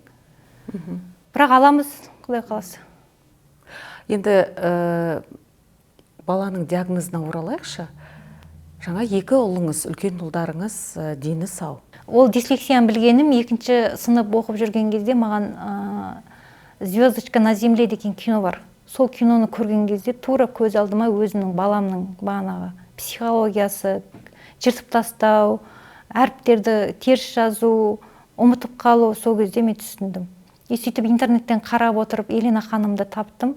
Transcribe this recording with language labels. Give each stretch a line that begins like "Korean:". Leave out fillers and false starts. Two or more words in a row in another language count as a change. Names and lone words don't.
Kazakh: Бірақ аламыз, Құдай қаласа. Енді баланың диагнозына оралайықшы. Жаңа 2 ұлыңыз, үлкен ұлдарыңыз дені сау. Ол дислексияны білгенім 2-ші сынып оқып жүрген кезде маған «Звездочка на земле» деген кино бар. Сол киноны көрген кезде тура көз алдыма өзімнің баламның бағанағы психологиясы, жыртып тастау, әріптерді теріс жазу, ұмытып қалу, сол кезде мен түсіндім. Сөйтіп интернеттен қарап отырып Елена ханымды таптым.